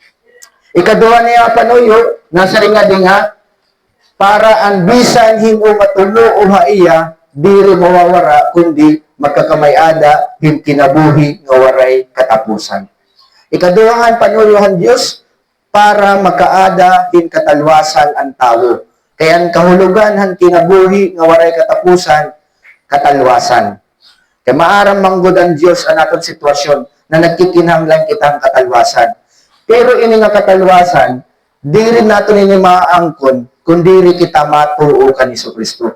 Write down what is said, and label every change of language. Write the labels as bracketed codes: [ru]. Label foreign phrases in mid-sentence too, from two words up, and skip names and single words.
[war] Ikaduha niya panuyo nasa ringa dinga para ang bisan himo matulo o ha iya diri mawawara kundi magkakamayada him kinabuhi nga waray katapusan. Ikaduhangan panuyuhan Dios para makaada him katalwasan ang tao. Kaya ang kahulugan han kinabuhi nga waray katapusan katalwasan. Kaya maaram manggod ang Dios ang aton sitwasyon na nagkikinahanglan kitang katalwasan. Pero ini nga katalwasan diri nato ini maaangkon kundi ri kita matuo kan Kristo.